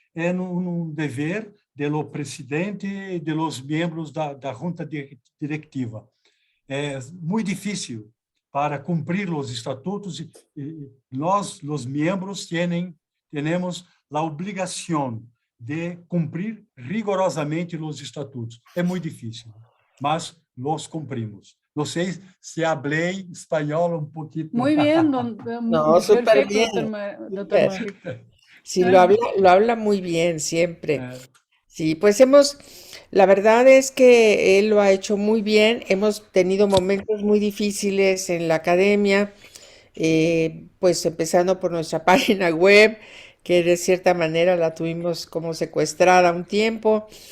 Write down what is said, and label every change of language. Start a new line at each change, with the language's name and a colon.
Spanish: Es un deber de los presidentes y de los miembros da junta directiva. Es muy difícil para cumplir los estatutos y los miembros tenemos la obligación de
Portuguese: cumprir rigorosamente os estatutos. É muito difícil, mas los cumprimos. Não sei se hablei espanhol um pouquinho.
Spanish: Muy bien, no, súper bien. Doctor Manrique. Sí, lo habla muy bien siempre. Sí, pues la verdad es que él lo ha hecho muy bien. Hemos tenido momentos muy difíciles en la academia, pues empezando por nuestra página web, que de cierta manera la tuvimos como secuestrada un tiempo.